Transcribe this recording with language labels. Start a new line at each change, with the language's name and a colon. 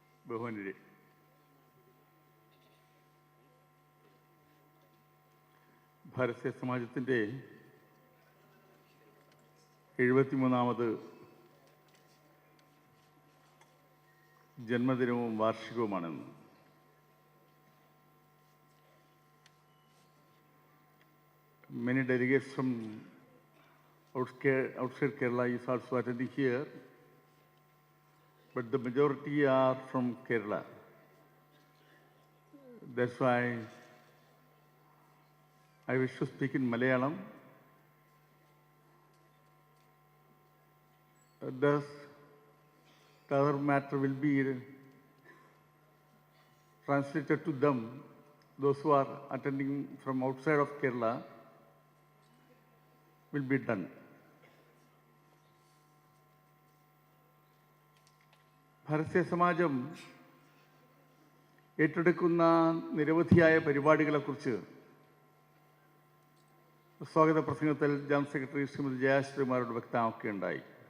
Malayalam: ബഹുമാന്യരെ, Bharatiya സമാജത്തിൻ്റെ 73ാമത് ജന്മദിനവും വാർഷികവുമാണെന്ന്.
English: Many delegates from outside Kerala is also attending here, but the majority are from Kerala. That's why I wish to speak in Malayalam. Thus, the other matter will be translated to them, those who are attending from outside of Kerala, will be done.
Malayalam: ഭാരതീയ സമാജം ഏറ്റെടുക്കുന്ന നിരവധിയായ പരിപാടികളെക്കുറിച്ച് സ്വാഗത പ്രസംഗത്തിൽ general secretary Shrimati ജയശ്രീമാരോട് വ്യക്തമാക്കുകയുണ്ടായി.